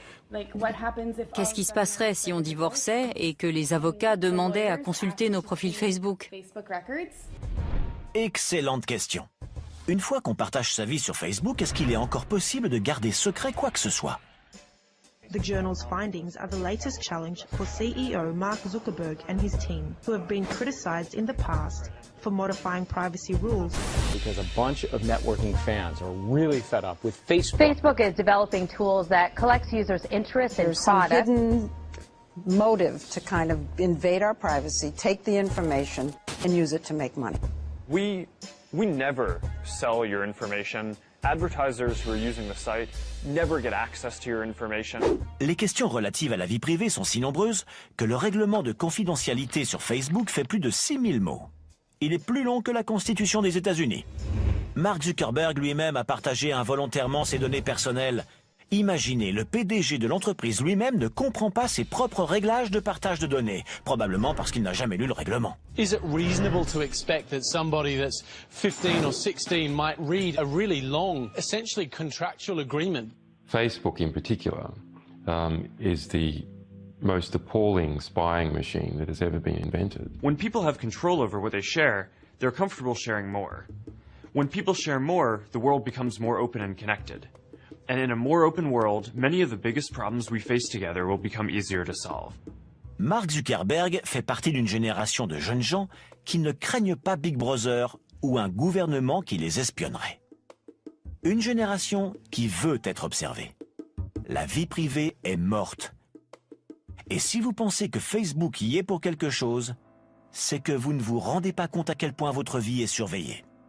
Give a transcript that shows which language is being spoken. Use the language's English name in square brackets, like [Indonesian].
[French] Qu'est-ce qui se passerait si on divorçait et que les avocats demandaient à consulter nos profils Facebook? Excellente question. Une fois qu'on partage sa vie sur Facebook, est-ce qu'il est encore possible de garder secret quoi que ce soit? [English] The journal's findings are the latest challenge for CEO Mark Zuckerberg and his team, who have been criticized in the past for modifying privacy rules. Because a bunch of networking fans are really fed up with Facebook. Facebook is developing tools that collects users' interests in There's some products. hidden motive to kind of invade our privacy, take the information, and use it to make money. We never sell your information. Advertisers who are using the site never get access to your information. [French] Les questions relatives à la vie privée sont si nombreuses que le règlement de confidentialité sur Facebook fait plus de 6000 mots. Il est plus long que la Constitution des États-Unis. Mark Zuckerberg lui-même a partagé involontairement ses données personnelles. Imaginez, le PDG de l'entreprise lui-même ne comprend pas ses propres réglages de partage de données, probablement parce qu'il n'a jamais lu le règlement. [English] Is it reasonable to expect that somebody that's 15 or 16 might read a really long, essentially contractual agreement? Facebook in particular is the most appalling spying machine that has ever been invented. When people have control over what they share, they're comfortable sharing more. When people share more, the world becomes more open and connected. And in a more open world, many of the biggest problems we face together will become easier to solve. [French] Mark Zuckerberg fait partie d'une génération de jeunes gens qui ne craignent pas Big Brother ou un gouvernement qui les espionnerait. Une génération qui veut être observée. La vie privée est morte. Et si vous pensez que Facebook y est pour quelque chose, c'est que vous ne vous rendez pas compte à quel point votre vie est surveillée.